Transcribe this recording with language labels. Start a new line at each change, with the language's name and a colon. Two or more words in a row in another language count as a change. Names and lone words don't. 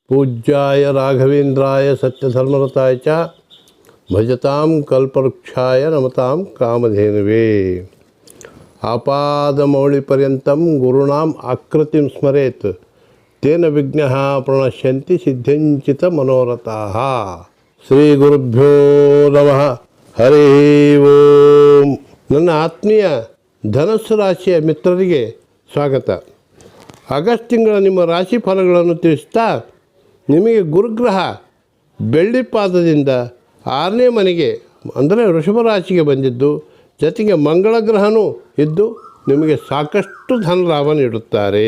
Sanskrit: पूज्याय राघवेन्द्राय सत्यधर्मरताय च भजतां कल्पवृक्षाय नमतां कामधेनवे। आपादमौलिपर्यन्तं गुरूणाम् आकृतिं स्मरेत् तेन विघ्नाः प्रणश्यन्ति सिद्ध्यञ्चित मनोरथाः। ಶ್ರೀ ಗುರುಭ್ಯೋ ನಮಃ. ಹರಿ ಓಂ.
Kannada: ನನ್ನ ಆತ್ಮೀಯ ಧನಸ್ಸು ರಾಶಿಯ ಮಿತ್ರರಿಗೆ ಸ್ವಾಗತ. ಆಗಸ್ಟ್ ತಿಂಗಳ ನಿಮ್ಮ ರಾಶಿ ಫಲಗಳನ್ನು ತಿಳಿಸ್ತಾ, ನಿಮಗೆ ಗುರುಗ್ರಹ ಬೆಳ್ಳಿ ಪಾದದಿಂದ 6ನೇ ಮನೆಗೆ ಅಂದರೆ ವೃಷಭ ರಾಶಿಗೆ ಬಂದಿದ್ದು, ಜೊತೆಗೆ ಮಂಗಳ ಗ್ರಹನೂ ಇದ್ದು ನಿಮಗೆ ಸಾಕಷ್ಟು ಧನಲಾಭ ನೀಡುತ್ತಾರೆ.